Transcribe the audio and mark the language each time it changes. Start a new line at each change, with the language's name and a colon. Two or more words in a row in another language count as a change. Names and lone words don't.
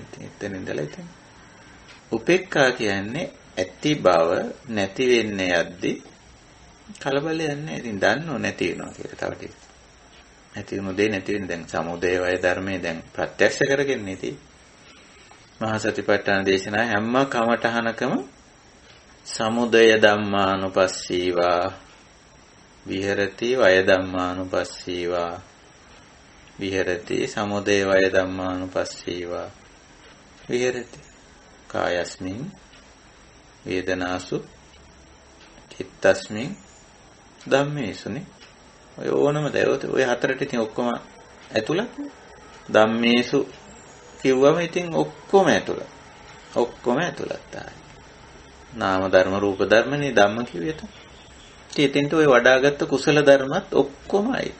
Sinhala: ඉතින් එතන ඉඳලා ඉතින් උපේක්ඛා කියන්නේ ඇති බව නැති වෙන්න යද්දි කලබලයක් නැහැ. ඉතින් දන්නව නැති වෙනවා කියලා තව ටික. නැති වුණු දේ නැති වෙන දැන් සමුදය වය ධර්මයේ දැන් ප්‍රත්‍යක්ෂ කරගෙන ඉතින් මහා සතිපට්ඨාන දේශනා හැම කමඨහනකම
Pali: සමුදය ධම්මානුපස්සීවා විහෙරති වය ධම්මානුපස්සීවා විහෙරති සමුදය වය ධම්මානුපස්සීවා විහෙරති කායස්මින් වේදනාසු චිත්තස්මින් ධම්මේසුනේ.
Sinhala: ඔය ඕනම දයෝත ඔය හතරට ඉතින් ඔක්කොම ඇතුළත්. ධම්මේසු කිව්වම ඉතින් ඔක්කොම ඇතුළත්. ඔක්කොම ඇතුළත් ආයි. නාම ධර්ම රූප ධර්මනේ ධම්ම කිව්වෙත. ඉතින් ඔය වඩාගත්තු කුසල ධර්මත් ඔක්කොම අයිති.